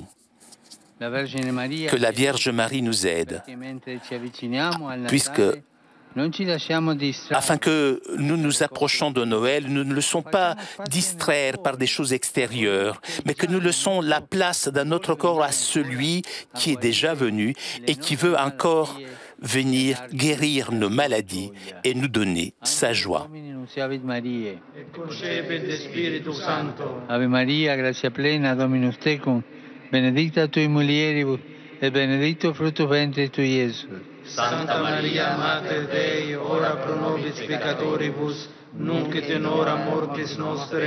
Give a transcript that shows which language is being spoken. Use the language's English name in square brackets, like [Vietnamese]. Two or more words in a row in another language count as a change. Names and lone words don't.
[French] Que la Vierge Marie nous aide, puisque afin que nous nous approchons de Noël, nous ne laissons pas distraire par des choses extérieures, mais que nous laissons la place dans notre corps à celui qui est déjà venu et qui veut encore venir guérir nos maladies et nous donner sa joie. [Latin] Ave Maria, gratia plena, Dominus tecum, benedicta tui mulieribus, et benedictus fructus ventris tui, Iesus. Santa Maria, Mater Dei, ora pro nobis peccatoribus, nunc et in hora mortis nostre.